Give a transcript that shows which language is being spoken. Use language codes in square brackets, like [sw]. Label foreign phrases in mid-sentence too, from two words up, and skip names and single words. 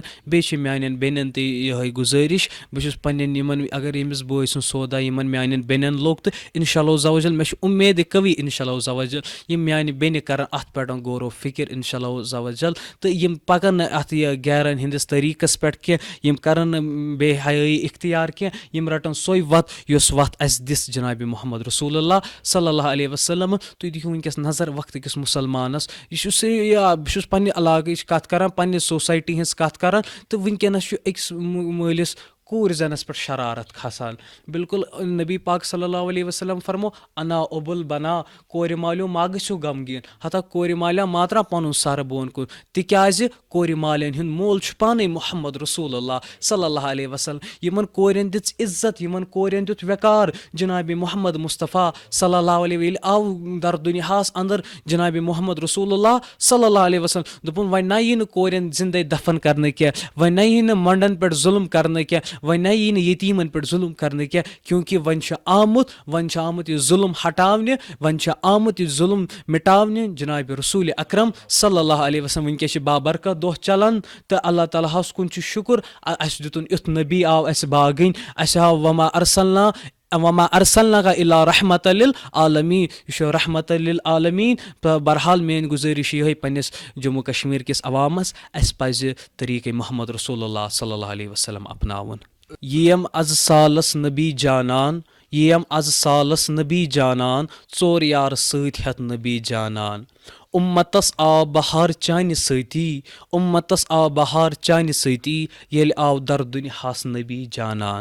[ks] بیٚیہِ چھِ میانٮ۪ن بیٚنٮ۪ن تہِ یِہے گُزٲرِش بہٕ چھُس پننٮ۪ن یِمن اگر ییٚمِس بٲے سُنٛد سودا یِمن میانٮ۪ن بیٚنٮ۪ن لوٚگ تہٕ انشاء اللہ زوجل مےٚ چھُ اُمید قوی انشاء اللہ زوجل یِم میانہِ بیٚنہِ کرن اتھ پٮ۪ٹھ غورو فِکر انشاء اللہ زوجل تہٕ یِم پکن نہٕ اتھ یہِ گیرن ہِنٛدِس طٔریٖقس پٮ۪ٹھ کینٛہہ یِم کرن نہٕ بے حیٲیی اختیار کینٛہہ یِم رٹن سۄے وتھ یۄس وتھ اسہِ دِژ جنابِ محمد رسول اللہ صلی اللہ علیہ وسلم. تُہۍ دِیِو وٕنکیٚس نظر وقتہٕ کِس مُسلمانس یہِ چھُ بہٕ چھُس پننہِ علاقٕچ کتھ کران پننہِ سوسایٹی ہٕنٛز کتھ کران تہٕ وٕنکیٚنس چھُ أکِس مٲلِس کوٗر زَنَس پٮ۪ٹھ شرارت کھسان. بالکل نبی پاک صلی اللہ علیہ وسلم فرمو انا اوبُل بنا کورِ مالیو ما گٔژھِو غمگیٖن ہتا کورِ مالیٛا ما ترٛاو پَنُن سر بۄن کُن تِکیٛازِ کورِ مالٮ۪ن ہُنٛد مول چھُ پانے محمد رسول اللہ صلی اللہ علیہ وسلم. یِمن کورٮ۪ن دِژ عزت یِمن کورٮ۪ن دیُت وقار جنابِ محمد مصطفیٰ صلی اللہ علیہ ییٚلہِ آو در دُنیاہس انٛدر جنابِ محمد رسول اللہ صلی اللہ علیہ وسلم دوٚپُن وۄنۍ نہ یی نہٕ کورٮ۪ن زندے دفن کرنہٕ کینٛہہ وۄنۍ نہ یی نہٕ مۄنڈن پٮ۪ٹھ ظُلم کرنہٕ کینٛہہ وۄنۍ نہ یی نہٕ یتیٖمن پٮ۪ٹھ ظُلم کرنہٕ کینٛہہ کیونکہِ وۄنۍ چھُ آمُت یہِ ظُلم ہٹاونہِ وۄنۍ چھُ آمُت یہِ ظُلم مٹاونہِ جنابِ رسوٗلِ اکرم صلی اللہ علیہ وسلم. وٕنکیٚس چھِ بابرکت دۄہ چلان تہٕ اللہ تعالیٰ ہس کُن چھُ شُکر اَسہِ دیُتُن یُتھ نبی آو اَسہِ باغٕنۍ اَسہِ آو [ar] وما ارسلناکَ الا رحمتًا للعالمیٖن [ks] یہِ چھُ [ar] رحمتًا للعالمیٖن. [ks] بہرحال میٲنۍ گُزٲرِش چھِ یِہے پننِس جموں کشمیٖر کِس عوامس اَسہِ پزِ طریٖقے محمد رسول اللہ صلی اللہ علیہ وسلم اپناوُن. یِم از سالس نبی جانان یِم از سالس نبی جانان ژور یارٕ سۭتۍ ہٮ۪تھ نبی جانان. اُمتس آو بہار چانہِ سۭتی اُمتس آو بہار چانہِ سۭتی ییٚلہِ آو در دُنیاہس نبی جانان.